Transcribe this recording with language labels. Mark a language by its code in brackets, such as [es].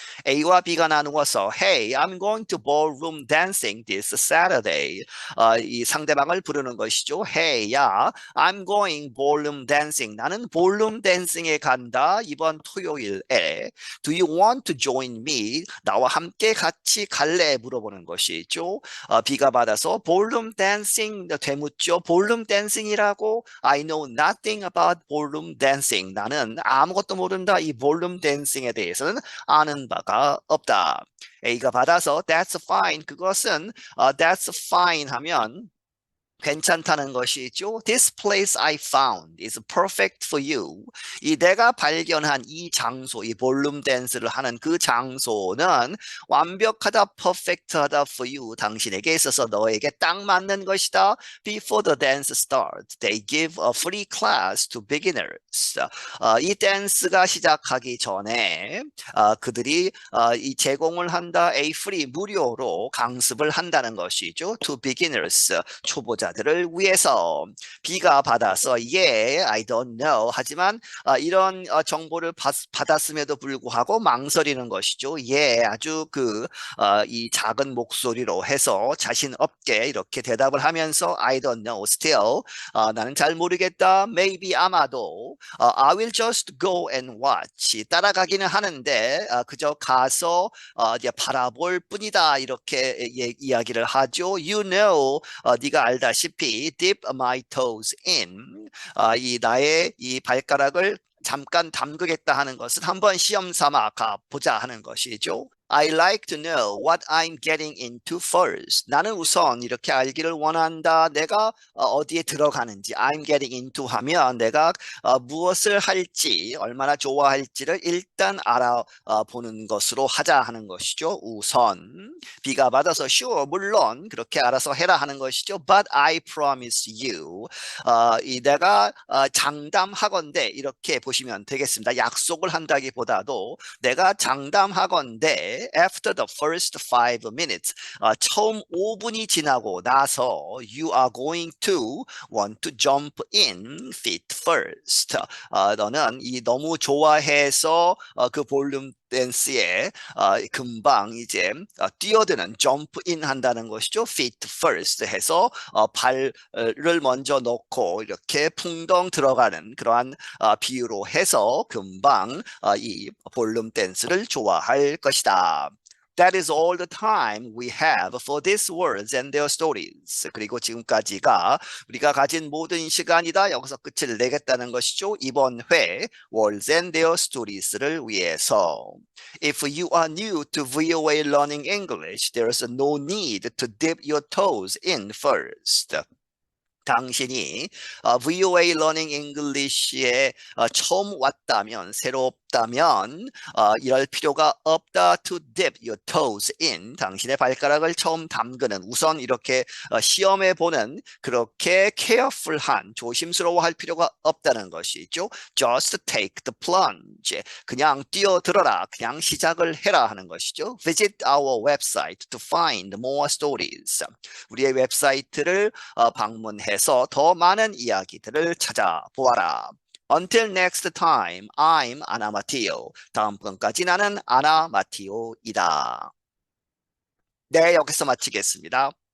[ko] A와 B가 나누어서 [en] Hey, I'm going to ballroom dancing this Saturday. [ko] 이 상대방을 부르는 것이죠. [en] Hey, 야, I'm going ballroom dancing. [ko] 나는 ballroom dancing에 간다. 이번 토요일에. [en] Do you want to join me? [ko] 나와 함께 같이 갈래? 물어보는 것이죠. B가 받아서 ballroom dancing 되묻죠. ballroom dancing이라고 [en] I know nothing about ballroom dancing. [ko] 나는 아무것도 모른다. 이 ballroom dancing에 대해서는 아는 바가 없다. A가 받아서 [en] that's fine. [ko] 그것은 that's fine 하면 괜찮다는 것이죠. [en] This place I found is perfect for you. [ko] 이 내가 발견한 이 장소, 이 볼룸 댄스를 하는 그 장소는 완벽하다, perfect하다 [en] for you. [ko] 당신에게 있어서 너에게 딱 맞는 것이다. [en] Before the dance starts, they give a free class to beginners. [ko] 이 댄스가 시작하기 전에 그들이 이 제공을 한다, a free 무료로 강습을 한다는 것이죠. [en] To beginners, [ko] 초보자들을 위해서. B가 받아서 [en] yeah, I don't know. [ko] 하지만 이런 정보를 받았음에도 불구하고 망설이는 것이죠. yeah, 아주 이 작은 목소리로 해서 자신 없게 이렇게 대답을 하면서 [en] I don't know, still. [ko] 나는 잘 모르겠다. [en] Maybe 아마도. I will just go and watch. [ko] 따라가기는 하는데 그저 가서 이제 바라볼 뿐이다. 이렇게 이야기를 하죠. [en] You know, [ko] 네가 알다시피 [en] dip my toes in. [ko] 이 나의 이 발가락을 잠깐 담그겠다 하는 것은 한번 시험 삼아 가보자 하는 것이죠. [en] I like to know what I'm getting into first. [ko] 나는 우선 이렇게 알기를 원한다. 내가 어디에 들어가는지. I'm getting into 하면 내가 무엇을 할지, 얼마나 좋아할지를 일단 알아보는 것으로 하자 하는 것이죠. 우선. B가 받아서 sure, 물론 그렇게 알아서 해라 하는 것이죠. [en] But I promise you. [ko] 이 내가 장담하건대 이렇게 보시면 되겠습니다. 약속을 한다기보다도 내가 장담하건대 [en] after the first 5 minutes [ko] 처음 5분이 지나고 나서 [en] you are going to want to jump in feet first. [ko] 너는 이 너무 좋아해서 그 볼륨 댄스에 금방 이제 뛰어드는 점프인 한다는 것이죠. feet first 해서 발을 먼저 놓고 이렇게 풍덩 들어가는 그러한 비유로 해서 금방 이 볼륨 댄스를 좋아할 것이다. [en] That is all the time we have for these words and their stories. [ko] 그리고 지금까지가 우리가 가진 모든 시간이다. 여기서 끝을 내겠다는 것이죠. 이번 회 words and their stories를 위해서. [en] If you are new to VOA Learning English, there is no need to dip your toes in first. [ko] 당신이 VOA Learning English에 처음 왔다면, 새롭다면 이럴 필요가 없다. [en] To dip your toes in. [ko] 당신의 발가락을 처음 담그는, 우선 이렇게 시험해 보는 그렇게 careful한, 조심스러워할 필요가 없다는 것이죠. [en] Just take the plunge. [ko] 그냥 뛰어들어라. 그냥 시작을 해라 하는 것이죠. [en] Visit our website to find more stories. [ko] 우리의 웹사이트를 방문해서 더 많은 이야기들을 찾아보아라. [en] Until next time, I'm Anna Matteo. [ko] 다음번까지 나는 아나 마티오이다. 네, 여기서 마치겠습니다.